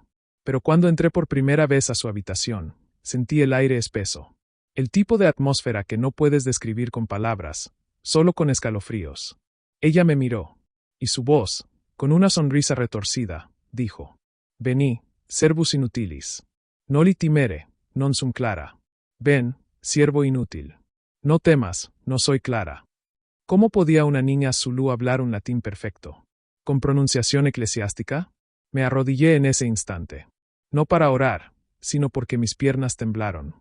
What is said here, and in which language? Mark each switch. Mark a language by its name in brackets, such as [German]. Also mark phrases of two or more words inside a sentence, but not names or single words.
[Spanish] Pero cuando entré por primera vez a su habitación, sentí el aire espeso. El tipo de atmósfera que no puedes describir con palabras, solo con escalofríos. Ella me miró, y su voz, con una sonrisa retorcida, dijo: Vení, [Latin] servus inutilis. Noli timere, non sum Clara. [Spanish] Ven, siervo inútil. No temas, no soy Clara. ¿Cómo podía una niña zulú hablar un latín perfecto? ¿Con pronunciación eclesiástica? Me arrodillé en ese instante. No para orar, sino porque mis piernas temblaron.